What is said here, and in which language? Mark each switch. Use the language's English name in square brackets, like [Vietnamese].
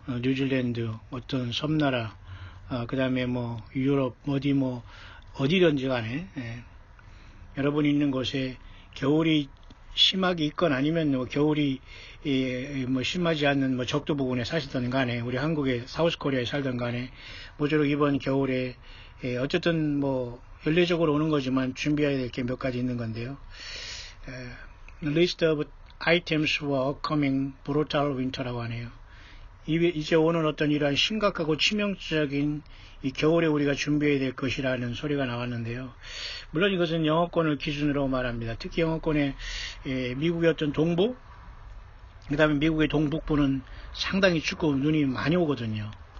[Korean] 뉴질랜드, 어떤 섬나라, 그 다음에 뭐 유럽 어디든지 간에 여러분이 있는 곳에 겨울이 심하게 있건 아니면 뭐 겨울이 뭐 심하지 않는 뭐 적도 부근에 사시던 간에 우리 한국의 사우스 코리아에 살던 간에 모쪼록 이번 겨울에 어쨌든 뭐 연례적으로 오는 거지만 준비해야 될 게 몇 가지 있는 건데요. [English] List of items for upcoming brutal winter라고 [Korean] 하네요. 이제 오는 어떤 이러한 심각하고 치명적인 이 겨울에 우리가 준비해야 될 것이라는 소리가 나왔는데요. 물론 이것은 영어권을 기준으로 말합니다. 특히 영어권의 미국의 어떤 동부, 그 다음에 미국의 동북부는 상당히 춥고 눈이 많이 오거든요.